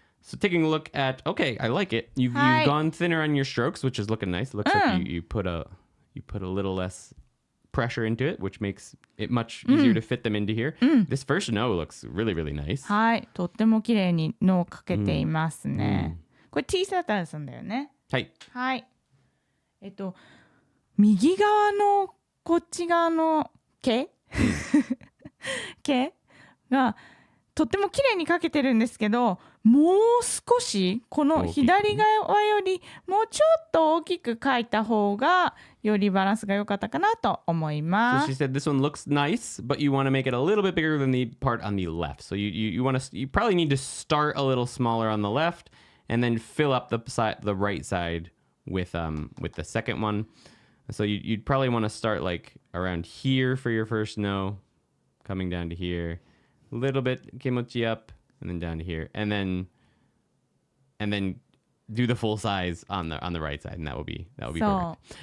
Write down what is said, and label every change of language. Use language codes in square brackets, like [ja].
[en] So taking a look at, okay, I like it. You've gone thinner on your strokes, which is looking nice. It looks like you put a little less pressure into it, which makes it much easier to fit them into here. This first no looks really, really nice. [ja] はい、とっても綺麗にのをかけていますね。これ小さいタンさんだよね。はい。はい。右側のこっち側の毛毛がとっても綺麗に描けてるんですけど、もう少しこの左側よりもうちょっと大きく描いた方がよりバランスが良かったかなと思い [en] So [ja] ま [en] she [ja] す。 [en] said this one looks nice, but you want to make it a little bit bigger than the part on the left. So you want to you probably need to start a little smaller on the left and then fill up the right side with the second one. So you'd probably want to start like around here for your first no, coming down to here, a little bit kimochi up, and then down to here, and then do the full size on the right side, and that will be perfect.